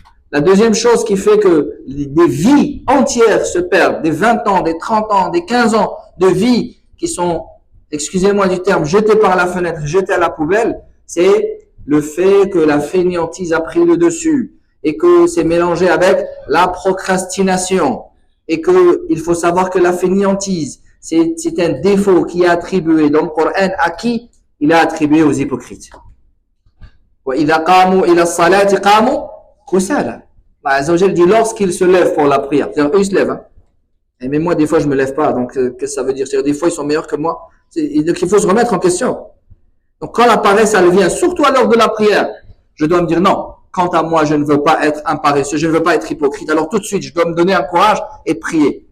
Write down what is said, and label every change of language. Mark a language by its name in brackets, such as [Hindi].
[French] La deuxième chose qui fait que des vies entières se perdent, des 20 ans, des 30 ans, des 15 ans de vie qui sont, excusez-moi du terme, jetées par la fenêtre, jetées à la poubelle, c'est le fait que la fainéantise a pris le dessus et que c'est mélangé avec la procrastination et que il faut savoir que la fainéantise, c'est un défaut qui est attribué dans le Coran à qui? Il est attribué aux hypocrites. [Arabic] وَإِذَا قَامُوا إِلَى الصَّلَاةِ قَامُوا Kusala. [French] Allah Azza wa Jalla dit lorsqu'ils se lèvent pour la prière. C'est-à-dire eux ils se lèvent. Hein. Et même moi des fois je me lève pas. Donc qu'est-ce que ça veut dire? C'est-à-dire des fois ils sont meilleurs que moi. Donc il faut se remettre en question. Donc quand la paresse elle vient, surtout à l'heure de la prière, je dois me dire non. Quant à moi je ne veux pas être un paresseux, je ne veux pas être hypocrite. Alors tout de suite je dois me donner un courage et prier.